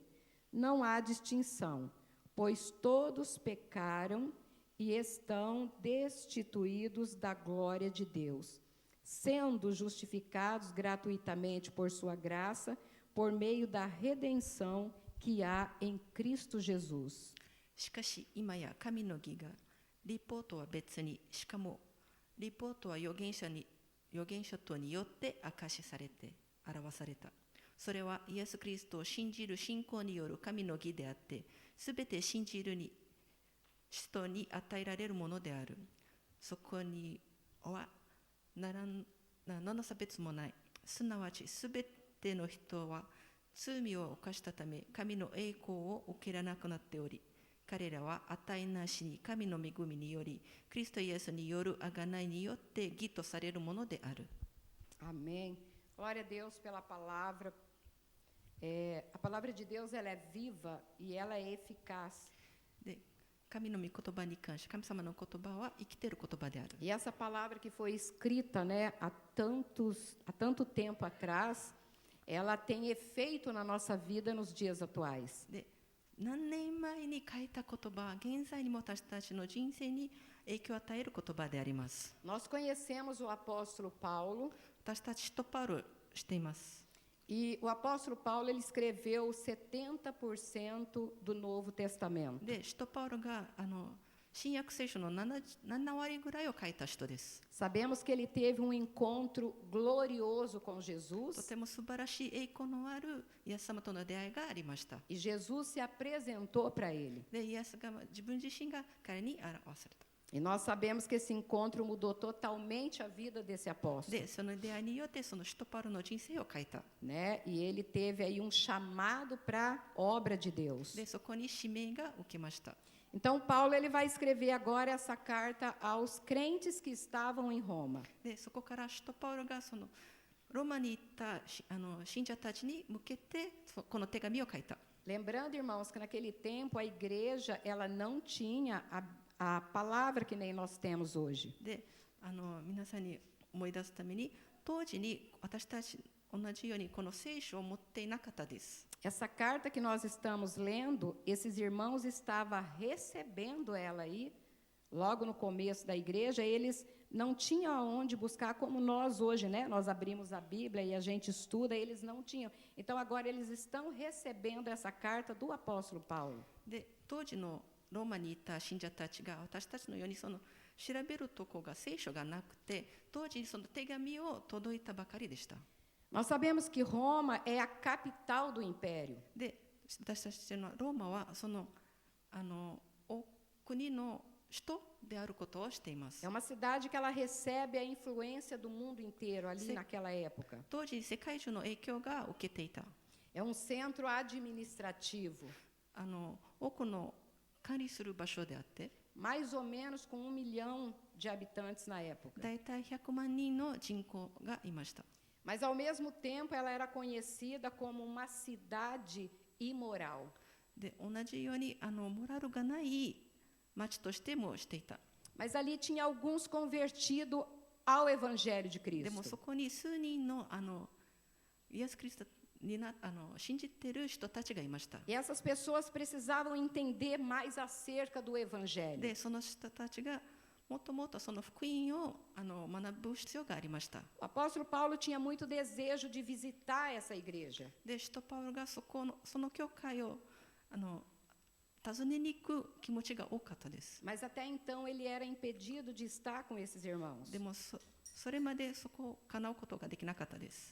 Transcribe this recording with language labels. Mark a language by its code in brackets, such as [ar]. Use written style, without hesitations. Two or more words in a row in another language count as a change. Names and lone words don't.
[pt] Não há distinção, pois todos pecaram e estão destituídos da glória de Deus, sendo justificados gratuitamente por sua graça, por meio da redenção que há em Cristo Jesus. [ja] しかし今や神の義が立法とは別に、しかも立法とは預言者等によって明かしされて表された。それはイエス・キリストを信じる信仰による神の義であって、すべて信じる人に与えられるものである。そこには何の差別もない。すなわちすべての人は罪を犯したため、神の栄光を受けられなくなっており、彼らは値なしに神の恵みにより、クリストイエスによる贖いによって義とされるものである。 [pt] Amém. Glória a Deus pela palavra. A palavra de Deus, ela é viva e ela é eficaz. [ja] で、神の御言葉に関して、神様の言葉は生きている言葉である。 [pt] E essa palavra que foi escrita, né, há tanto tempo atrás, ela tem efeito na nossa vida nos dias atuais. [ja] で、何年前に書いた言葉、現在にも私たちの人生に影響を与える言葉であります。 [pt] Nós conhecemos o apóstolo Paulo. [ja] 私たち使徒パウロしています。 [pt] E o apóstolo Paulo, ele escreveu 70% do Novo Testamento. [ja] で、使徒パウロが新約聖書の 7割ぐらいを書いた人です。 [pt] Sabemos que ele teve um encontro glorioso com [ja] と [pt] Jesus. [ja] ても素晴らしい栄光のあるイエス様との出会いがありました。 [pt] E Jesus se apresentou para ele. [ja] で、イエスが自分自身が彼に表された。 [pt] E nós sabemos que esse encontro mudou totalmente a vida desse apóstolo. [ja] で、その出会いによってその使徒パウロの人生を書いた。 [pt] Né? E ele teve aí um chamado para a obra de Deus. [ja] で、そこに使命が受けました。 [pt] Então, Paulo, ele vai escrever agora essa carta aos crentes que estavam em Roma. [ja] で、そこから使徒パウロがそのローマに行った信者たちに向けてこの手紙を書いた。 [pt] Lembrando, irmãos, que naquele tempo a igreja, ela não tinha a palavra que nem nós temos hoje. [ja] で、皆さんに思い出すために、当時に私たち同じようにこの聖書を持っていなかったです。 [pt] Essa carta que nós estamos lendo, esses irmãos estavam recebendo ela aí, logo no começo da igreja, eles não tinham aonde buscar como nós hoje, né? Nós abrimos a Bíblia e a gente estuda, eles não tinham. Então, agora eles estão recebendo essa carta do apóstolo Paulo. [ja] で当時のローマにいた信者たちが私たちのようにその調べるとこが聖書がなくて、当時その手紙を届いたばかりでした。 [pt] Nós sabemos que Roma é a capital do império. [ja] で私たちのローマはその国の首都であることをしています。 [pt] É uma cidade que ela recebe a influência do mundo inteiro ali naquela época. [ja] 当時世界中の影響が受けていた。 [pt] É um centro administrativo, [ja] 多くの管理する場所であって、 [pt] mais ou menos com 1 milhão de habitantes na época. [ja] だいたい100万人の人口がいました。 [pt] Mas, ao mesmo tempo, ela era conhecida como uma cidade imoral. [ja] で同じようにモラルがない町としてもしていた。 [pt] Mas ali tinha alguns convertidos ao Evangelho de [ja] でも [pt] Cristo. [ja] そこに数人のイエス・キリストに信じている人たちがいました。 [pt] E essas pessoas precisavam entender mais acerca do Evangelho. [ja] でその人たちがもっともっとその福音を学ぶ必要がありました。 [pt] O apóstolo Paulo tinha muito desejo de visitar essa igreja. [ja] で使徒パウロがその教会を訪ねに行く気持ちが多かったです。 [pt] Mas até então ele era impedido de estar com esses irmãos. [ja] でもそれまでそこを叶うことができなかったです。